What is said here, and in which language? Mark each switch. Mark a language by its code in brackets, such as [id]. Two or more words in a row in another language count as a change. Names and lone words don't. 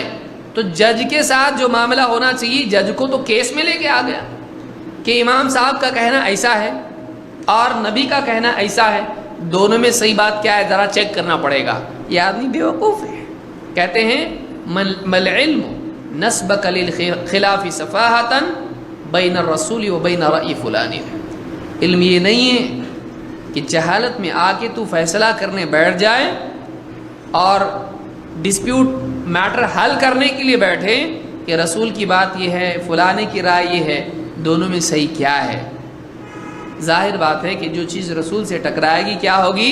[ur] تو جج کے ساتھ جو معاملہ ہونا چاہیے، جج کو تو کیس میں لے کے آ گیا کہ امام صاحب کا کہنا ایسا ہے اور نبی کا کہنا ایسا ہے، دونوں میں صحیح بات کیا ہے ذرا چیک کرنا پڑے گا. یہ آدمی بیوقوف ہے. کہتے ہیں [ar] مل علم نسبک للخلاف سفاہۃ بین الرسول و بین رأی فلان. [ur] علم یہ نہیں ہے کہ جہالت میں آ کے تو فیصلہ کرنے بیٹھ جائے اور [en] dispute matter [ur] حل کرنے کے لیے بیٹھے کہ رسول کی بات یہ ہے، فلانے کی رائے یہ ہے، دونوں میں صحیح کیا ہے. ظاہر بات ہے کہ جو چیز رسول سے ٹکرائے گی کیا ہوگی؟